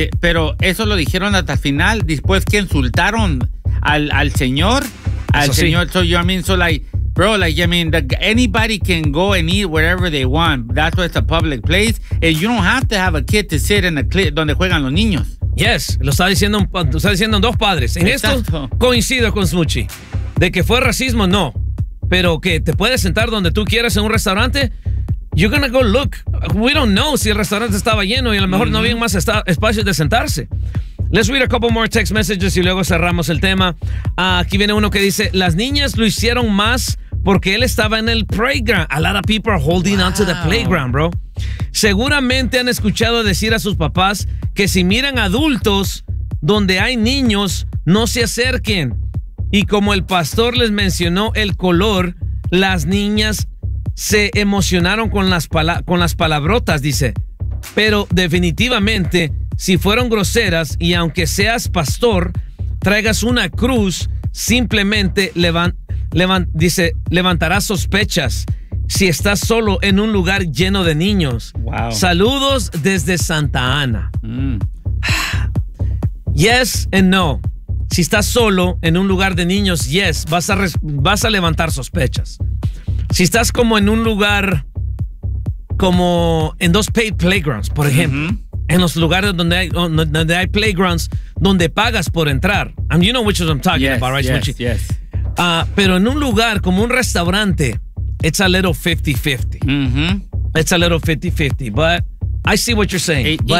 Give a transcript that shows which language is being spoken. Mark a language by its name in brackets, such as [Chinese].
[Spanish] Pero eso lo dijeron hasta el final, después que insultaron al señor, al eso señor. Sí. [English] So, you know what I mean? So, like, bro, like, I mean, anybody can go and eat wherever they want. That's why it's a public place. And you don't have to have a kid to sit in the clip [Spanish] donde juegan los niños. Yes, lo está diciendo dos padres. En exacto. Esto coincido con Smuchi. De que fue racismo, no. Pero que te puedes sentar donde tú quieras en un restaurante. [English] You're gonna go look. We don't know [Spanish] si el restaurante estaba lleno y a lo mejor no había más espacios de sentarse. [English] Let's read a couple more text messages [Spanish] y luego cerramos el tema. Aquí viene uno que dice, las niñas lo hicieron más porque él estaba en el playground. [English] A lot of people are holding on to the playground, bro. [Spanish] Seguramente han escuchado decir a sus papás que si miran adultos donde hay niños, no se acerquen. Y como el pastor les mencionó el color, las niñas se emocionaron con las palabrotas, dice. Pero definitivamente, si fueron groseras y aunque seas pastor, traigas una cruz, simplemente levantará sospechas si estás solo en un lugar lleno de niños. [English] Wow. [Spanish] Saludos desde Santa Ana. [English] Yes and no. [Spanish] Si estás solo en un lugar de niños, yes, vas a levantar sospechas. Si estás como en un lugar, como en dos [English] paid playgrounds, [Spanish] por ejemplo, en los lugares donde hay playgrounds donde pagas por entrar. [English] And you know which ones I'm talking about, right? Yes. [Spanish] Pero en un lugar como un restaurante, [English] it's a little 50-50. It's a little 50-50, but I see what you're saying.